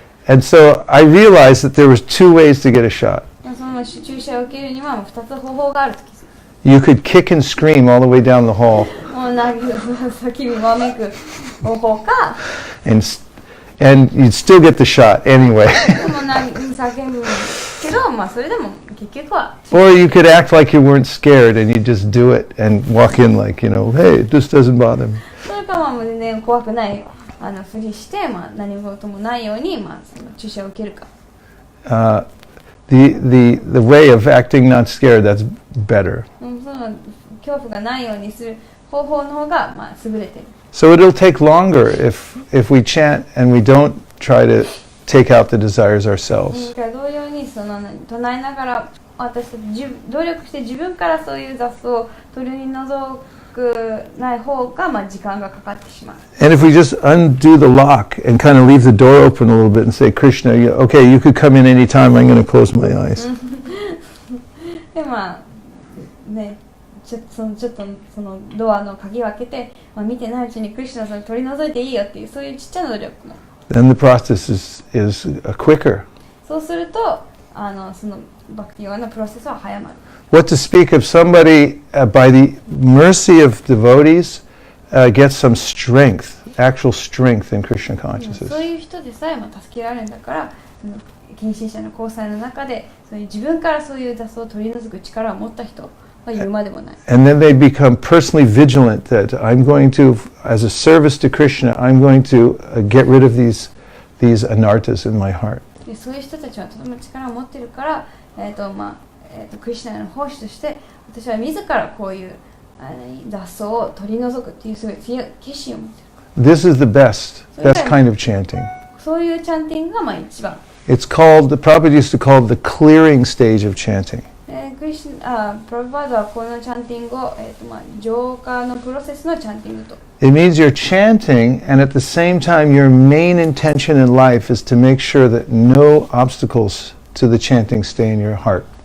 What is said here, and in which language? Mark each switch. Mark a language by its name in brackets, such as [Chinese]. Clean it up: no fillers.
[English] And so I realized that there was two ways to get a shot. [Japanese] その注射を受けるには2つ方法があると気づく。 [English] You could kick and scream all the way down the hall. [Japanese] もう叫びわめく方法か。 [English] And you'd still get the shot anyway. [Japanese] でも叫ぶけど、それでも結局は。 [English] Or you could act like you weren't scared and you just do it and walk in like, hey, this doesn't bother me. [Japanese] それか全然怖くないふりして、何事もないように、その注射を受けるか。 [English] the way of acting not scared, that's better. [Japanese] その恐怖がないようにする方法の方がまあ優れてる。 [English] So it'll take longer if we chant and we don't try to take out the desires ourselves. [Japanese] だから同様にその唱えながら私たち努力して自分からそういう雑草を取り除くない方がまあ時間がかかってしまう。 [English] And if we just undo the lock and kind of leave the door open a little bit and say, Krishna, okay, you could come in any time, I'm going to close my eyes. [Japanese] でまあねちょっとそのドアの鍵を開けて、まあ、見てないうちにクリシュナさん取り除いていいよっていうそういうちっちゃな努力も。 [English] Then the process is quicker. [Japanese] そうするとそのバクティヨガのプロセスは早まる。 [English] What to speak of somebody by the mercy of devotees gets some strength, actual strength in Krishna [Japanese] そう [English] consciousness. [Japanese] いう人でさえも助けられるんだからその近親者の交際の中でそういう自分からそういう雑草を取り除く力を持った人は言うまでもない。 [English] And then they become personally vigilant that I'm going to, as a service to Krishna, I'm going to get rid of these anarthas in my heart. [Japanese] でそういう人たちはとても力を持っているから、クリシュナの奉仕として私は自らこういう雑草を取り除くっていうすごい強い決心を持っている。 [English] This is the best kind of chanting. [Japanese] そういうチャンティングがまあ一番。 [English] It's called, the Prabhupada used to call it the clearing stage of chanting. [Japanese] プラブパードはこのチャンティングを、浄化のプロセスのチャンティングと。 [English] It means you're chanting, and at the same time, your main intention in life is to make sure that no obstacles to the chanting stay in your heart.